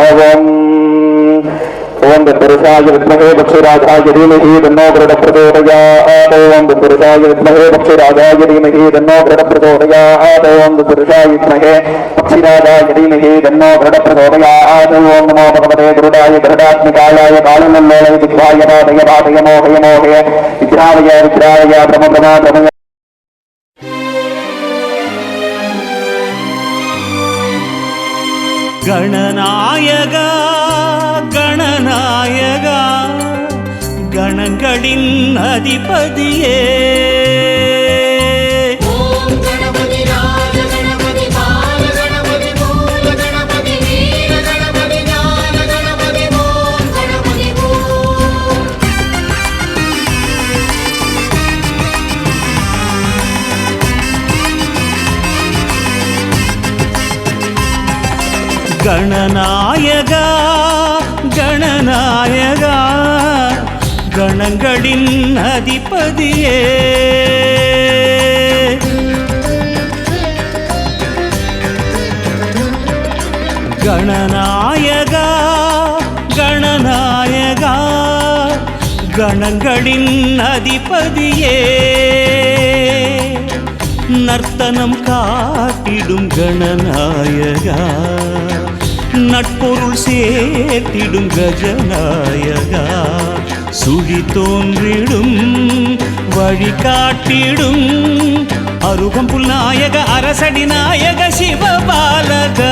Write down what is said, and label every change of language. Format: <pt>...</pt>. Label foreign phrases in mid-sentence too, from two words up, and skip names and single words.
<sa>ओम तत्पुरुषाय विद्महे पक्षिराजाय धीमहि तन्नो गरुडः प्रचोदयात् ओम तत्पुरुषाय विद्महे पक्षिराजाय धीमहि तन्नो गरुडः प्रचोदयात् ओम तत्पुरुषाय विद्महे पक्षिराजाय धीमहि तन्नो गरुडः प्रचोदयात् ओम नमो भगवते गरुडाय गरुडात्मिकाय कालमल्लोलाय दिग्भाय पादय पादय मोहय मोहय विद्रावय विद्रावय प्रमप्रमा प्रमय गणनायगा गणनायगा</sa> <ta>கணங்களின் அதிபதியே ஓம் கணபதி ராஜ கணபதி பால கணபதி மூல கணபதி வீர கணபதி ஞான கணபதி ஓம் கணபதி ஓம்</ta> <sa>गणनायगा गणनायगा</sa> <ta>கணங்களின் அதிபதியே गणनायगा गणनायगा கணங்களின் அதிபதியே நர்த்தனம் காட்டிடும் கணநாயகா நட்பொருள் சேர்த்திடும் கஜநாயகா சுழி தோன்றிடும் வழிகாட்டிடும் அருகம்புல் நாயக அரசடி நாயக சிவபாலகா</ta>